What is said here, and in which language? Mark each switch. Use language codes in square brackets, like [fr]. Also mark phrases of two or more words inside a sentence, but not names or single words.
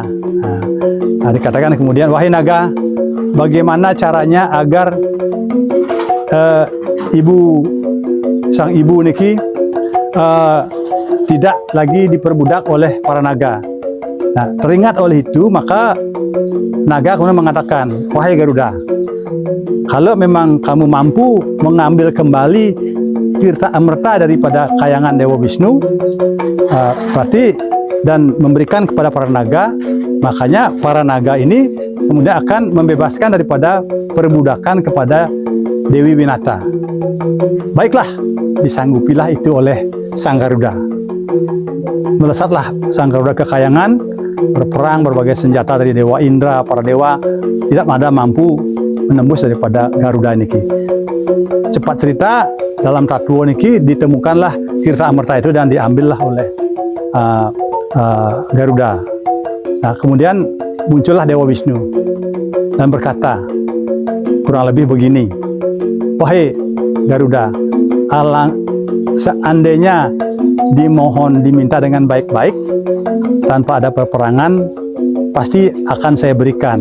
[id] Nah, dikatakan kemudian, "Wahai naga, bagaimana caranya agar sang ibu niki tidak lagi diperbudak oleh para naga?" Nah, teringat oleh itu maka naga kemudian mengatakan, "Wahai Garuda, kalau memang kamu mampu mengambil kembali tirta amerta daripada kayangan Dewa Wisnu, berarti dan memberikan kepada para naga, makanya para naga ini kemudian akan membebaskan daripada perbudakan kepada Dewi Winata." Baiklah, disanggupilah itu oleh sang Garuda. Melesatlah sang Garuda ke kayangan, berperang berbagai senjata dari Dewa Indra, para dewa tidak ada mampu menembus daripada Garuda niki. Cepat cerita, dalam Tatuo niki ditemukanlah tirta amerta itu dan diambillah oleh Garuda. Nah, kemudian muncullah Dewa Wisnu dan berkata kurang lebih begini, "Wahai Garuda, seandainya diminta dengan baik-baik tanpa ada peperangan, pasti akan saya berikan."